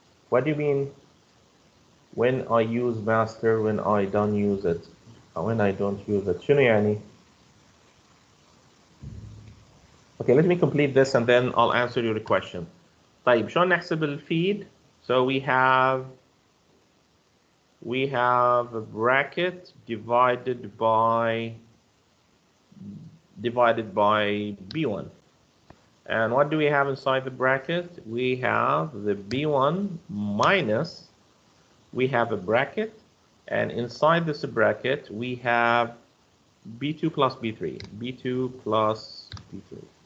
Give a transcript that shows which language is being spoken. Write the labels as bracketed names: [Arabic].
[English] What do you mean when I use master when I don't use it? When I don't use it [Arabic] شنو يعني? [English] Okay, let me complete this and then I'll answer your question. [Arabic] طيب شلون نحسب الفيد? [English] So we we have a bracket divided by B1. And what do we have inside the bracket? We have the B1 minus, we have a bracket, and inside this bracket we have B2 plus B3, B2 plus B3.